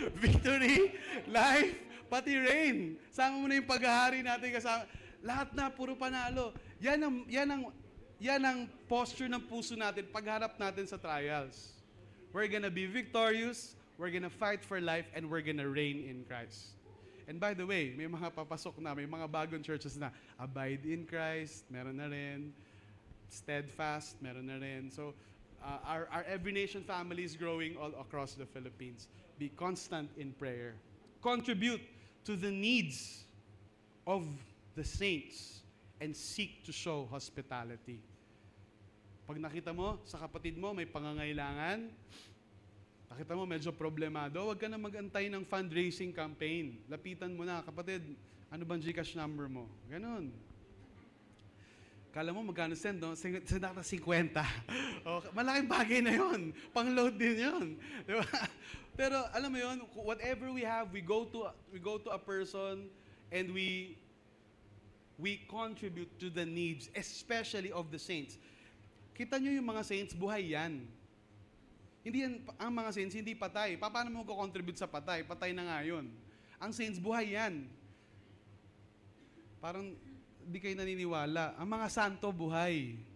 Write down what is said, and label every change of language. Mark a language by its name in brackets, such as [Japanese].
[English] Victory, life, pati reign. [Filipino] Sama mo na yung paghahari natin kasama. Lahat na, puro panalo. Yan ang posture ng puso natin pagharap natin sa trials. [English] We're gonna be victorious, we're gonna fight for life, and we're gonna reign in Christ. And by the way, [Filipino] may mga papasok na, may mga bagong churches na, Abide in Christ, meron na rin. [English] Steadfast, [Filipino] meron na rin. [English] So, our Every Nation family is growing all across the Philippines. Be constant in prayer. Contribute to the needs of the saints and seek to show hospitality. [Filipino] Pag nakita mo sa kapatid mo may pangangailangan, nakita mo medyo problemado, huwag ka na mag-antay ng fundraising campaign. Lapitan mo na, kapatid, ano bang GCash number mo? Ganon. Kala mo magkano send, no? 50. Oh, malaking bagay na yon. Pang-load din yon. Diba? [English] Pero alam mo yon, whatever we have, we go to a person and we we contribute to the needs, especially of the saints. [Filipino] Kita nyo yung mga saints, buhay yan. Hindi yan, ang mga saints, hindi patay. Paano mo ko-contribute sa patay? Patay na nga yun. Ang saints, buhay yan. Parang di kayo naniniwala. Ang mga santo, buhay.